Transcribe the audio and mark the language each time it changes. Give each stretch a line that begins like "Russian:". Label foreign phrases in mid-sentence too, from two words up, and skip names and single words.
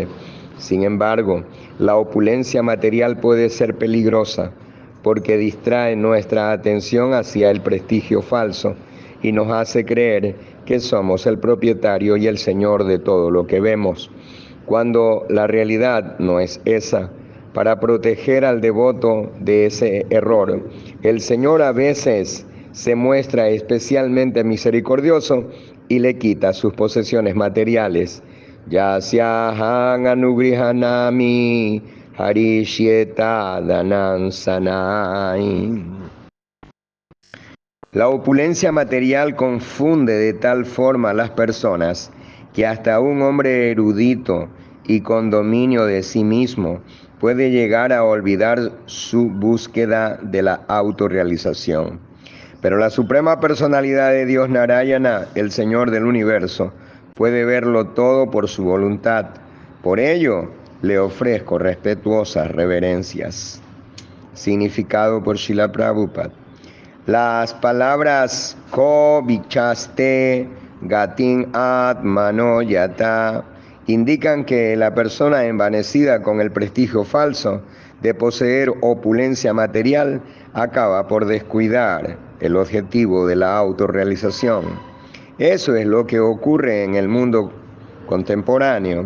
Spanish: Sin embargo, la opulencia material puede ser peligrosa porque distrae nuestra atención hacia el prestigio falso y nos hace creer que somos el propietario y el Señor de todo lo que vemos, cuando la realidad no es esa. Para proteger al devoto de ese error, el Señor a veces se muestra especialmente misericordioso y le quita sus posesiones materiales.
Sanskrit: यस्याहम् अनुगृह्णामि हरिष्ये तद्धनं शनैः.
Spanish: La opulencia material confunde de tal forma a las personas que hasta un hombre erudito y con dominio de sí mismo puede llegar a olvidar su búsqueda de la autorrealización. Pero la suprema personalidad de Dios, Narayana, el Señor del universo, puede verlo todo por su voluntad. Por ello, le ofrezco respetuosas reverencias. Significado por Srila Prabhupada. Las palabras
Sanskrit: को विचष्टे गतिम् आत्मनो यतः
Spanish: indican que la persona envanecida con el prestigio falso de poseer opulencia material acaba por descuidar el objetivo de la autorrealización. Eso es lo que ocurre en el mundo contemporáneo.